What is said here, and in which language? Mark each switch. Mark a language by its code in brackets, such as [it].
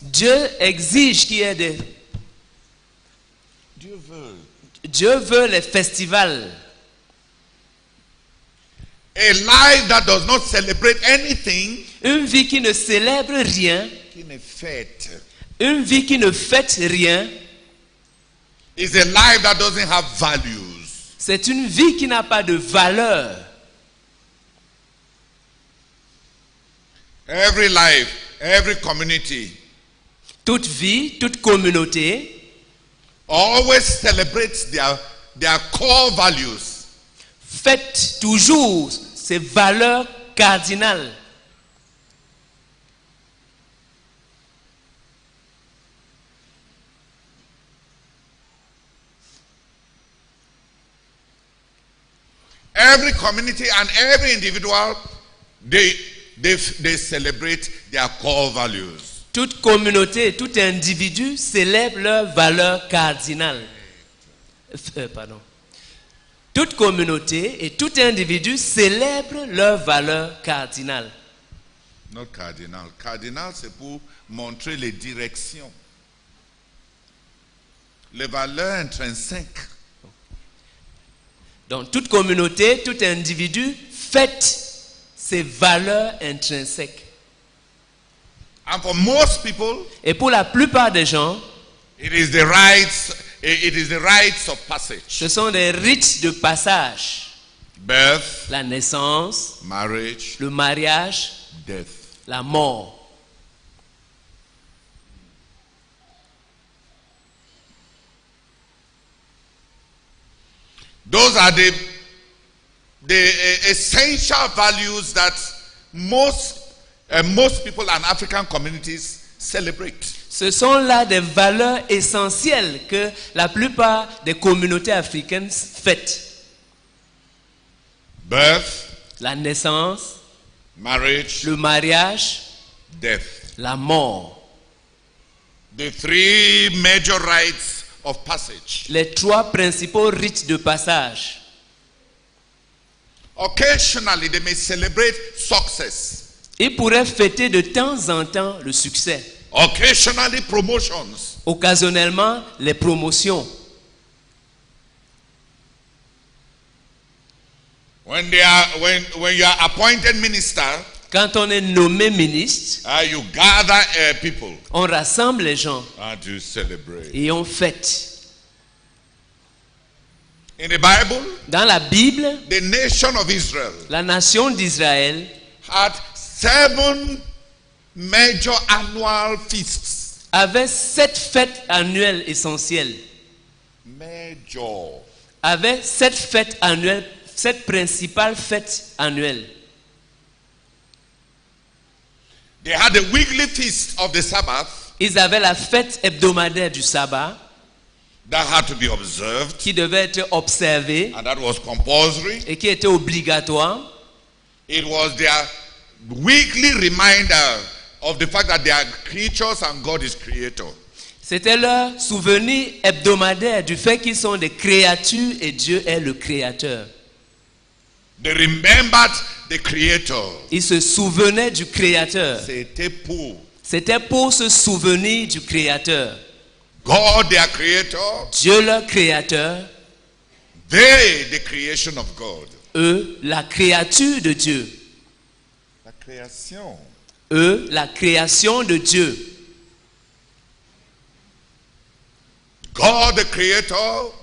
[fr] Dieu exige qu'il y ait des... Dieu veut les festivals. [en] A life that does not celebrate anything, [fr] Une vie qui ne célèbre rien, qui ne fête, une vie qui ne fête rien, [en] is a life that doesn't have values. [fr] c'est une vie qui n'a pas de valeur. [en] Every life, every community [fr] Toute vie, toute communauté [en] always celebrates their core values. [fr] fête toujours ses valeurs cardinales. [en] Every community and every individual, they celebrate their core values. [fr] Toute communauté, tout individu célèbre leurs valeurs cardinales. Toute communauté et tout individu célèbre leurs valeurs cardinales. [en] Not cardinal. [fr] Cardinal, c'est pour montrer les directions, les valeurs intrinsèques. Donc toute communauté, tout individu fête ses valeurs intrinsèques. [en] And for most people, [fr] Et pour la plupart des gens, [en] it is the rites of passage. [fr] ce sont des rites de passage. [en] birth, [fr] la naissance, [en] marriage, [fr] le mariage, [en] death. [fr] la mort. [en] Those are the essential values that most people and African communities celebrate. [fr] Ce sont là des valeurs essentielles que la plupart des communautés africaines fêtent. [en] Birth, [fr] La naissance, [en] marriage, [fr] le mariage, [en] death. [fr] la mort. [en] The three major rites of passage. [fr] Les trois principaux rites de passage. [en] Occasionally, they may celebrate success. [fr] Ils pourraient fêter de temps en temps le succès. [en] Occasionally, promotions. [fr] Occasionnellement, les promotions. [en] When you are appointed minister, [fr] Quand on est nommé ministre, [en] you gather people [fr] on rassemble les gens [en] and you celebrate. [fr] et on fête. [en] In the Bible, [fr] Dans la Bible, [en] the nation of Israel [fr] la nation d'Israël [en] had 7 major annual feasts. [fr] avait 7 fêtes annuelles essentielles. [en] Major. [fr] Avait 7 fêtes annuelles, 7 principales fêtes annuelles. [en] They had a weekly feast of the Sabbath [fr] Ils avaient la fête hebdomadaire du sabbat [en] that had to be observed, [fr] qui devait être observée [en] and that was compulsory. [fr] et qui était obligatoire. [en] It was their weekly reminder of the fact that they are creatures and God is creator. [fr] C'était leur souvenir hebdomadaire du fait qu'ils sont des créatures et Dieu est le créateur. [en] They remembered the creator. [fr] Ils se souvenaient du créateur. C'était pour C'était pour se souvenir du créateur. [en] God, their creator, [fr] Dieu leur créateur, [en] they, the creation of God. [fr] eux, la créature de Dieu. La création. Eux, la création de Dieu. [en] God, the creator,